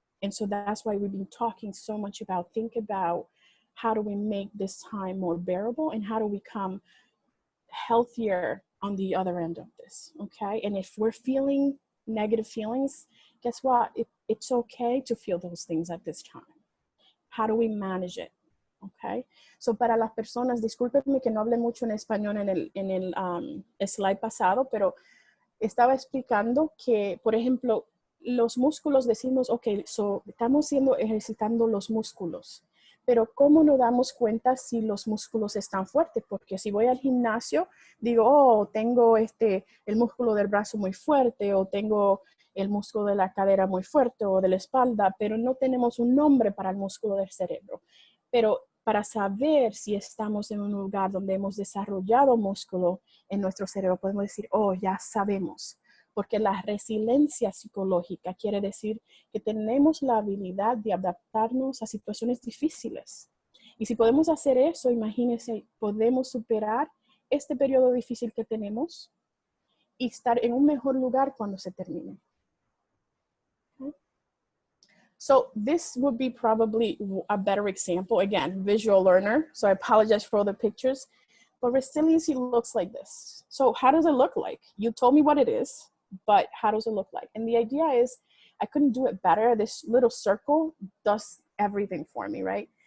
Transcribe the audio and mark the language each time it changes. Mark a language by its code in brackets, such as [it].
[en] And so that's why we've been talking so much about, think about how do we make this time more bearable and how do we come healthier on the other end of this, okay? And if we're feeling negative feelings, guess what? It's okay to feel those things at this time. How do we manage it? Okay. [es] So para las personas, discúlpenme que no hablé mucho en español en el slide pasado, pero estaba explicando que, por ejemplo, los músculos decimos, ok, so estamos ejercitando los músculos, pero ¿cómo nos damos cuenta si los músculos están fuertes? Porque si voy al gimnasio, digo, oh, tengo el músculo del brazo muy fuerte, o tengo el músculo de la cadera muy fuerte, o de la espalda, pero no tenemos un nombre para el músculo del cerebro. Pero para saber si estamos en un lugar donde hemos desarrollado músculo en nuestro cerebro, podemos decir, oh, ya sabemos. Porque la resiliencia psicológica quiere decir que tenemos la habilidad de adaptarnos a situaciones difíciles. Y si podemos hacer eso, imagínense, podemos superar este periodo difícil que tenemos y estar en un mejor lugar cuando se termine. [en] So this would be probably a better example. Again, visual learner. So I apologize for all the pictures, but resiliency looks like this. So how does it look like? You told me what it is, but how does it look like? And the idea is I couldn't do it better. This little circle does everything for me, right?